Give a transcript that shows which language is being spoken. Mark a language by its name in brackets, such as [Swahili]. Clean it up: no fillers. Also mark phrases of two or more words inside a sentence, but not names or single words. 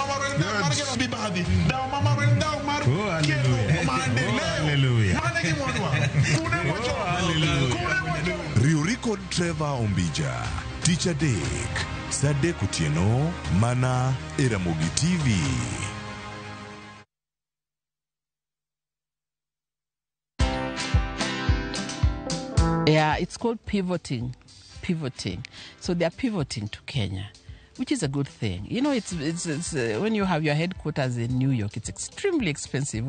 [Luo (Kenya and Tanzania)] Riuri kod Trevor Ombija, Tich Adek, Sadek Otieno, mana e Ramogi TV. [English] Yeah, it's called pivoting. So they are pivoting to Kenya, which is a good thing. You know, it's when you have your headquarters in New York, it's extremely expensive.